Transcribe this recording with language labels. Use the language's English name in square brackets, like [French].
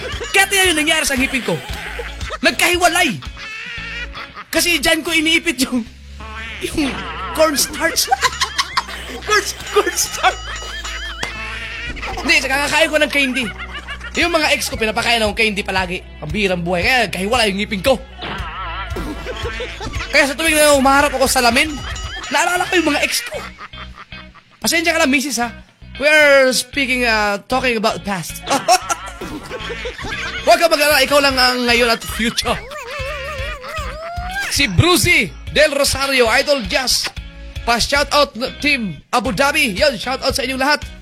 [Filipino] Kaya tayo yung nangyari sa ngipin ko. Nagkahiwalay. Kasi dyan ko iniipit yung cornstarch. cornstarch. Hindi, sa kakakain ko ng candy. Yung mga ex ko, pinapakain akong candy palagi. Pambirang buhay. Kaya nagkahiwalay yung ngipin ko. Kaya sa tuwing na umaharap ako sa lamin, naalala ko yung mga ex ko. Pasensya ka lang, misis ha. [English] We're talking about past. [Filipino] Huwag ka mag-alala, ikaw lang ang ngayon at future. Si Brucey Del Rosario, Idol Jazz. Pa-shoutout team Abu Dhabi. Yan, shoutout sa inyong lahat.